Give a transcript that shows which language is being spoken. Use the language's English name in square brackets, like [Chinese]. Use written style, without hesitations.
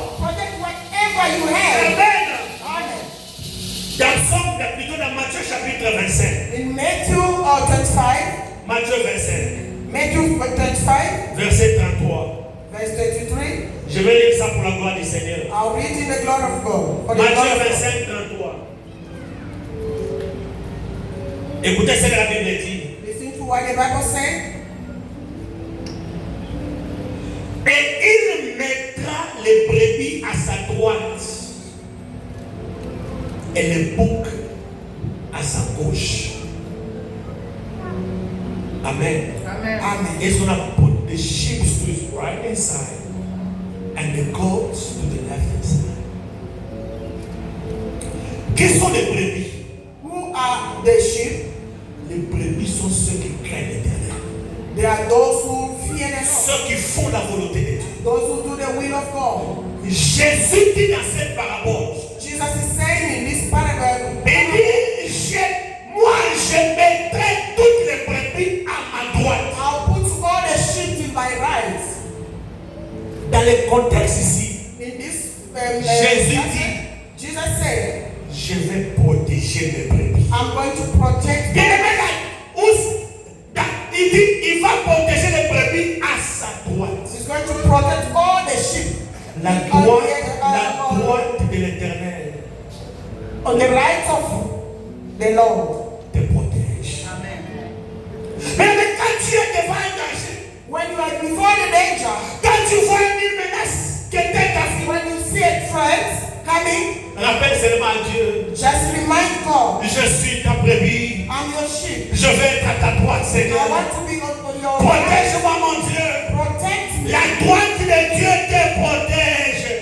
[English] Protect whatever you have. Amen. Amen. [French] Dans Somme, plutôt dans Matthieu chapitre 25. [English] In Matthew 25, [French] Matthieu 25, [English] Matthew 25, [French] verset 33. [English] verse 33, [French] Je vais lire ça pour la gloire du Seigneur. [English] I'll read in the glory of God. For the glory [French] Matthieu [English] of God. [French] 25, 33. Écoutez ce que la Bible dit. [English] Listen to what the Bible says. [French] Et il mettra les brebis à sa droite et les boucs à sa gauche. [English] Amen. Amen. He's going to put the sheep to his right hand side and the goats to the left hand side. [French] Quels sont les brebis? [English] Who are the sheep? [French] Les brebis sont ceux qui craignent l'Éternel. [English] They are those who fear the Lord. [French] Ceux qui font la volonté de Dieu. [English] Those who do the will of God. [French] Jésus dit dans cette parabole, [English] Jesus is saying in this parable, [French] il dit, moi je mettrai toutes les brebis à ma droite. [English] I'll put all the sheep in my right. [French] Dans le contexte ici, [English] In this [French] Jésus [English] passage, [French] dit, [English] Jesus said, [French] je vais protéger mes brebis. [English] I'm going to protect [French] Bien [English] them. [French] aimé, il dit, il va protéger les brebis à sa droite. [English] He's going to protect all the sheep [French] La droite de l'Éternel [English] on the right of the Lord. [French] te protège. Mais quand tu es devant un danger, [English] When you are before the danger, [French] quand tu vois une menace qui est ta vie, [English] when you see a threat coming, [French] rappelle seulement à Dieu, [English] just remind God, [French] je suis ta brebis, [English] I'm your sheep. [French] je vais être à ta droite, [English] I [French] Seigneur. [English] want to be on your right. [French] Protège-moi, mon Dieu. [English] Protect me. [French] La droite de Dieu te protège.